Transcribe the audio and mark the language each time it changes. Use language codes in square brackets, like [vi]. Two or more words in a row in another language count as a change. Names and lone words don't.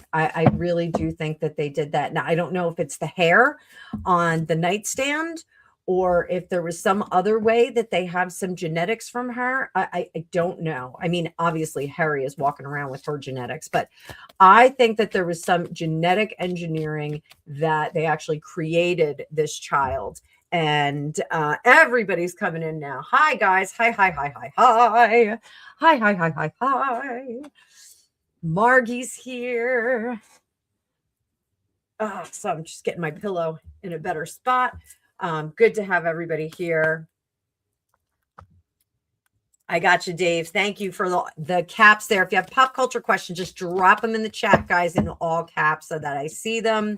[en] I really do think that they did that. Now, I don't know if it's the hair on the nightstand or if there was some other way that they have some genetics from her. I don't know. I mean, obviously, Harry is walking around with her genetics, but I think that there was some genetic engineering that they actually created this child. And everybody's coming in now. Hi, guys. Hi, hi, hi, hi, hi. Hi, hi, hi, hi, hi. Margie's here. So I'm just getting my pillow in a better spot. Good to have everybody here. I got you, Dave. Thank you for the caps there. If you have pop culture questions, just drop them in the chat, guys, in all caps so that I see them.